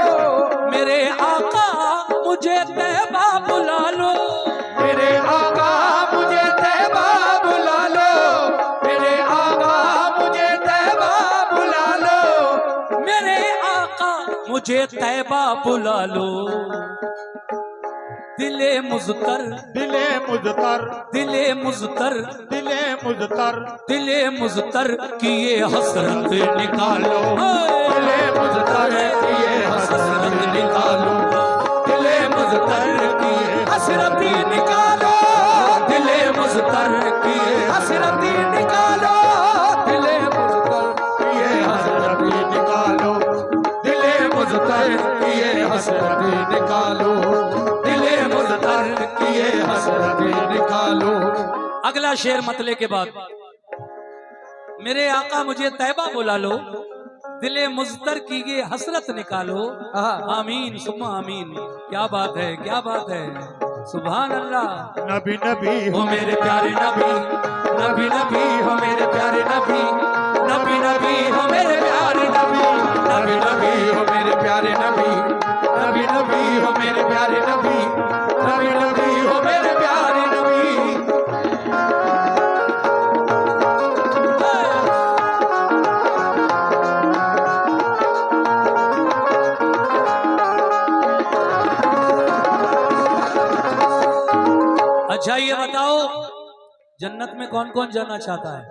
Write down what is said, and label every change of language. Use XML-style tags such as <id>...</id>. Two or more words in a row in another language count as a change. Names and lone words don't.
<hi>मेरे आका मुझे तैबा बुला लो, मेरे आका मुझे तैबा बुला लो, मेरे आका मुझे तैबा बुला लो, मेरे आका मुझे तैबा बुला लो। दिले मुज़तर दिले मुज़तर दिले मुज़तर दिले मुज़तर दिले मुज़तर की ये हसरत निकालो, दिले मुज़तर की ये हसरत निकालो, दिले मुज़तर की ये हसरत निकालो, दिले मुज़तर की ये हसरत निकालो, दिले मुज़तर की ये हसरत निकालो, दिले मुज़तर की ये हसरत निकालो, दिले मुज़तर की ये हसरत निकालो। अगला शेर मतले के बाद, मेरे आका मुझे तैबा बुला लो, दिले मुज़तर की ये हसरत निकालो।</hi> <ar>آمين ثم آمين.</ar> <hi>क्या बात है, क्या बात है,</hi> <ar>سبحان الله.</ar> <hi>नबी नबी हो मेरे प्यारे नबी, नबी नबी हो मेरे प्यारे नबी, नबी नबी हो मेरे प्यारे नबी, नबी नबी हो मेरे प्यारे नबी, नबी नबी हो मेरे प्यारे नबी, नबी नबी हो मेरे प्यारे नबी। अच्छा ये बताओ जन्नत में कौन कौन जाना चाहता है?</hi>